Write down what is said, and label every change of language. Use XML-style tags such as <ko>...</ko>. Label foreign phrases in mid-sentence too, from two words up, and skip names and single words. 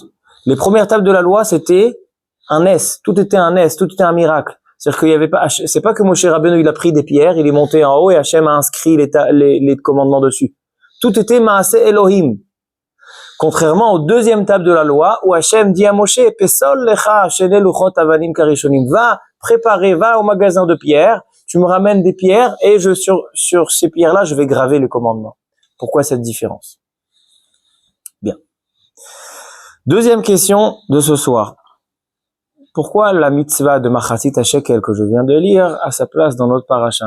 <fr>Les premières tables de la loi, c'était un S. Tout était un S. Tout était un miracle. C'est-à-dire qu'il y avait pas, c'est pas que Moshe Rabbeinu, il a pris des pierres, il est monté en haut et Hachem a inscrit les commandements dessus. Tout était</fr> <he>מעשה אלוהים.</he> <fr>Contrairement aux deuxième table de la loi, où Hachem dit à Moshe,</fr> <he>פסל לך שני לוחות אבנים כראשונים.</he> <fr>Va préparer, va au magasin de pierres, tu me ramènes des pierres et sur ces pierres-là, je vais graver les commandements. Pourquoi cette différence? Bien. Deuxième question de ce soir. Pourquoi la mitzvah de</fr> <he>מחצית השקל</he> <fr>que je viens de lire a sa place dans notre paracha?</fr>